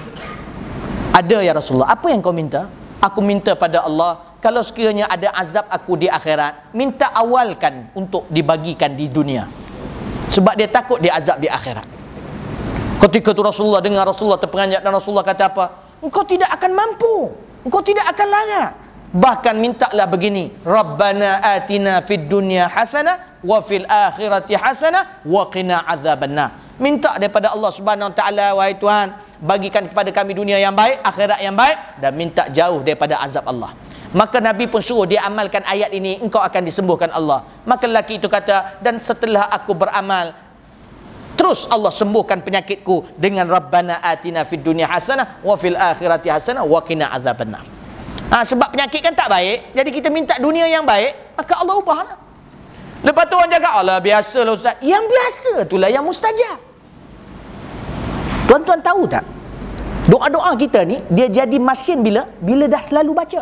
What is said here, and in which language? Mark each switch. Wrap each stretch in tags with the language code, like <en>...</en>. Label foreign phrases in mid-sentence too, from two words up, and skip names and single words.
<ms>"Ada ya Rasulullah, apa yang kau minta?" "Aku minta pada Allah, kalau sekiranya ada azab aku di akhirat, minta awalkan untuk dibagikan di dunia, sebab dia takut dia azab di akhirat." Ketika tu Rasulullah dengar, Rasulullah terperanjat dan Rasulullah kata apa? "Engkau tidak akan mampu, engkau tidak akan larat. Bahkan mintalah begini,</ms> <ar>ربنا آتنا في الدنيا حسنة وفي الآخرة حسنة وقنا عذاب النار."</ar> <ms>Minta daripada Allah</ms> <ar>سبحانه وتعالى,</ar> <ms>wahai Tuhan, bagikan kepada kami dunia yang baik, akhirat yang baik, dan minta jauh daripada azab Allah. Maka Nabi pun suruh dia amalkan ayat ini, engkau akan disembuhkan Allah. Maka lelaki itu kata, dan setelah aku beramal, terus Allah sembuhkan penyakitku dengan</ms> <ar>ربنا آتنا في الدنيا حسنة وفي الآخرة حسنة وقنا عذاب النار.</ar> <ms>Sebab penyakit kan tak baik, jadi kita minta dunia yang baik, maka Allah ubahlah. Lepas tu orang jaga, "Allah biasalah ustaz." Yang biasa itulah yang mustajab. Tuan-tuan tahu tak? Doa-doa kita ni dia jadi masin bila dah selalu baca.</ms>